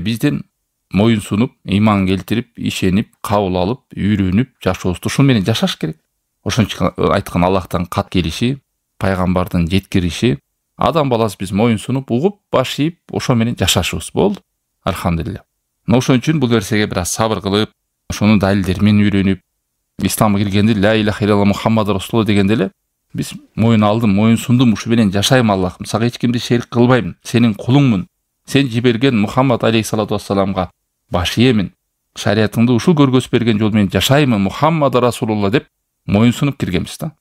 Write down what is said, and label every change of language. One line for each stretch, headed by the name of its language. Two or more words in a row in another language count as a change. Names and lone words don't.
Kyrgyz: Бизден моюн сунуп, иман келтирип, ишенип, кабыл алып, үйрөнүп, жашообузду ушул менен жашаш керек. Ошон үчүн айткан Аллахтан кат келиши, пайгамбардын жеткириши, адам баласы биз моюн сунуп, угуп, баш ийип, ошо менен жашашыбыз болду. Алхамдулилля. Ошон үчүн бул нерсеге бир аз сабыр кылып, ошону далилдер менен үйрөнүп, исламга киргенде
Arabic: لا إله إلا الله محمد رسول الله
Kyrgyz: дегенде эле биз моюн алдым, моюн сундум, ушу менен жашайм Аллахым, сага эч кимди шерик кылбайм, сенин кулуңмун. Сен жиберген Мухаммад
Arabic: عليه الصلاة والسلام
Kyrgyz: баш ийемин. Шариятыңды ушул көргөзүп берген жол менен жашаймын,
Arabic: محمد رسول الله
Kyrgyz: деп моюн сунуп киргенбиз да.